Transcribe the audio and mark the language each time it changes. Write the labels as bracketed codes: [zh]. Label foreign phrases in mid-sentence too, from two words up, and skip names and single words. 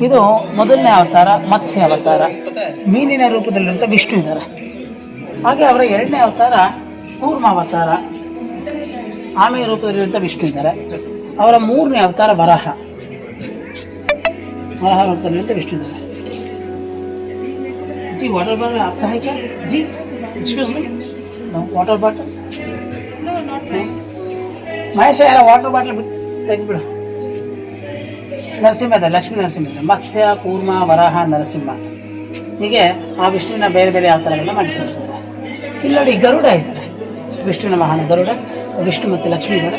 [kn] ಇದು ಮೊದಲನೇ ಅವತಾರ ಮತ್ಸ್ಯ ಅವತಾರ, ಮೀನಿನ ರೂಪದಲ್ಲಿರುವಂಥ ವಿಷ್ಣು ಇದ್ದಾರೆ. ಹಾಗೆ ಅವರ 2ನೇ ಅವತಾರ ಕೂರ್ಮ ಅವತಾರ, ಆಮೆಯ ರೂಪದಲ್ಲಿರುವಂಥ ವಿಷ್ಣು ಇದ್ದಾರೆ. ಅವರ 3ನೇ ಅವತಾರ ವರಾಹ ರೂಪದಲ್ಲಿರುವಂಥ ವಿಷ್ಣು ಇದ್ದಾರೆ. [hi] जी [en] water bottle [hi] आपका है क्या जी? [en] excuse me, no water bottle. no not [kn] ಮಹೇಶ ಯಾರ [en] water bottle [kn] ತೆಗೆದ್ಬಿಡು. ನರಸಿಂಹ ಇದೆ, ಲಕ್ಷ್ಮೀ ನರಸಿಂಹ ಇದೆ. ಮತ್ಸ್ಯ, ಕೂರ್ಮ, ವರಾಹ, ನರಸಿಂಹ, ಹೀಗೆ ಆ ವಿಷ್ಣುವಿನ ಬೇರೆ ಬೇರೆ ಅವತಾರಗಳನ್ನ ಮಾಡಿ ತೋರಿಸಿದ್ದಾರೆ. ಇಲ್ಲಿ ನೋಡಿ ಗರುಡ ಇದ್ದಾರೆ, ವಿಷ್ಣುವಿನ ವಾಹನ ಗರುಡ, ವಿಷ್ಣು ಮತ್ತು ಲಕ್ಷ್ಮೀ ಇದ್ದಾರೆ.